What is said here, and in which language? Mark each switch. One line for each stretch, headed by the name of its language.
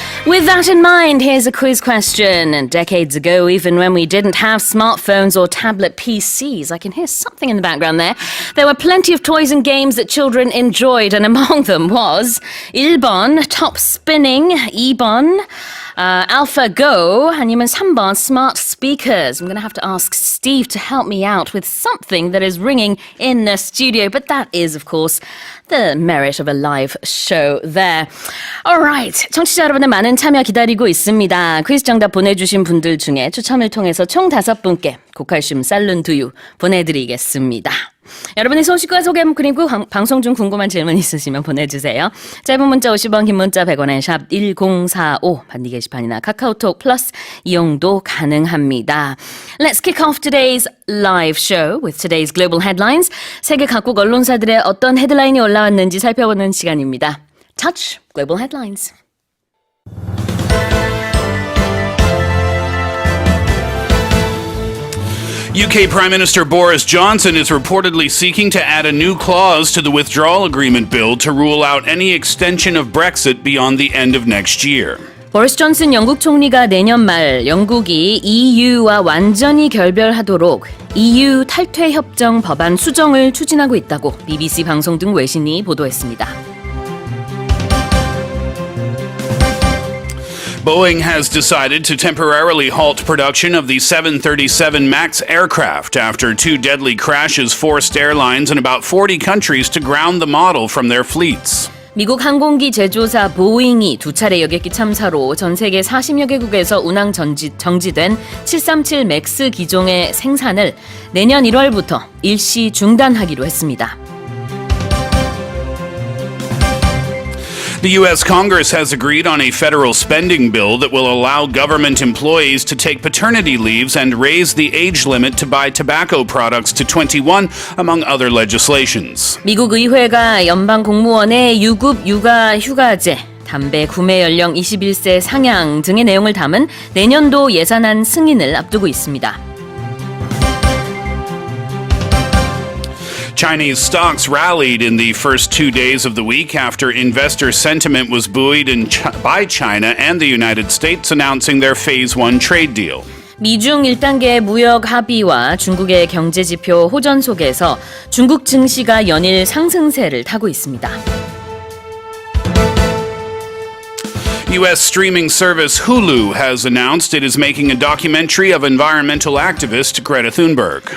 English: With that in mind, here's a quiz question. And decades ago, even when we didn't have smartphones or tablet PCs, I can hear something in the background there were plenty of toys and games that children enjoyed, and among them was 1번 top spinning, 2번 AlphaGo,
Korean: 아니면
English: 3번 smart speakers. I'm going to have to ask Steve to help me out with something that is ringing in the studio, but that is, of course, the merit of a live show there.
Korean: Alright, 청취자 여러분의 많은 참여 기다리고 있습니다. 퀴즈 정답 보내주신 분들 중에 추첨을 통해서 총 5분께 고칼슘 쌀룬 두유 보내드리겠습니다. 여러분의 소식과 소개 그리고 방송 중 궁금한 질문 있으시면 보내주세요. 짧은 문자 50원, 긴 문자 100원에 샵 1045 반디 게시판이나 카카오톡 플러스 이용도 가능합니다.
English: Let's kick off today's live show with today's global headlines.
Korean: 세계 각국 언론사들의 어떤 헤드라인이 올라왔는지 살펴보는 시간입니다.
English: Touch Global Headlines. UK Prime Minister Boris Johnson is reportedly seeking to add a new clause to the withdrawal agreement bill to rule out any extension of Brexit beyond the end of next year.
Korean: 보리스 존슨 영국 총리가 내년 말 영국이 EU와 완전히 결별하도록 EU 탈퇴 협정 법안 수정을 추진하고 있다고 BBC 방송 등 외신이 보도했습니다.
English: Boeing has decided to temporarily halt production of the 737 MAX aircraft after 2 deadly crashes forced airlines in about 40 countries to ground the model from their fleets.
Korean: 미국 항공기 제조사 보잉이 2차례 여객기 참사로 전 세계 40여 개국에서 운항 정지된 737 맥스 기종의 생산을 내년 1월부터 일시 중단하기로 했습니다.
English: The U.S. Congress has agreed on a federal spending bill that will allow government employees to take paternity leaves and raise the age limit to buy tobacco products to 21, among other legislations.
Korean: 미국 의회가 연방 공무원의 유급 육아 휴가제, 담배 구매 연령 21세 상향 등의 내용을 담은 내년도 예산안 승인을 앞두고 있습니다.
English: Chinese stocks rallied in the first 2 days of the week after investor sentiment was buoyed by China and the United States announcing their Phase 1 trade deal.
Korean: 미중 1단계 무역 합의와 중국의 경제지표 호전 속에서 중국 증시가 연일 상승세를 타고 있습니다.
English: U.S. streaming service Hulu has announced it is making a documentary of environmental activist Greta Thunberg.